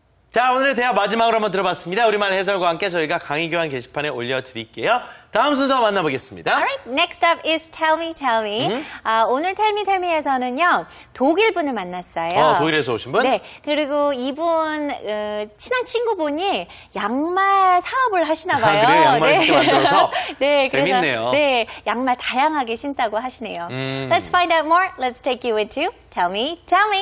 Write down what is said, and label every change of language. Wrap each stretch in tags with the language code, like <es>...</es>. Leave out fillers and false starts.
<ko>자, 오늘의 대화 마지막으로 한번 들어봤습니다. 우리말 해설과 함께 저희가 강의 교환 게시판에 올려드릴게요. 다음 순서 만나보겠습니다.</ko> <en>Alright, next up is Tell Me, Tell Me.</en> <ko>오늘 Tell Me, Tell Me에서는요, 독일 분을 만났어요. 독일에서 오신 분? 네, 그리고 이분 친한 친구분이 양말 사업을 하시나 봐요. 그래요? 양말 직접 만들어서? 네, 재밌네요. 그래서, 네, 양말 다양하게 신다고 하시네요.</ko> <en>Let's find out more. Let's take you into Tell Me, Tell Me.</en>